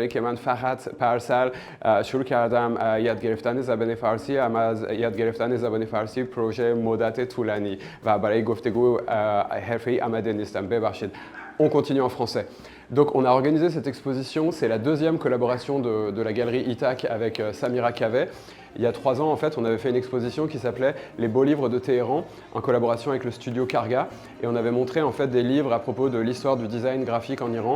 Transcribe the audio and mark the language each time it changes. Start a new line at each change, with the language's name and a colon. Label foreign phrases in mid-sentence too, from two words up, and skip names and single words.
Persian: که من فقط پارسال شروع کردم یاد گرفتن زبان فارسی، اما از یاد گرفتن زبان فارسی پروژه مدت طولانی و برای گفتگو حرفه‌ای آماده نیستم. ببخشید.
French: On continue en français. Donc on a organisé cette exposition, c'est la deuxième collaboration de la galerie Itac avec Samira Caveh. Il y a 3 ans, en fait, on avait fait une exposition qui s'appelait Les beaux livres de Téhéran, en collaboration avec le studio Karga. Et on avait montré en fait des livres à propos de l'histoire du design graphique en Iran.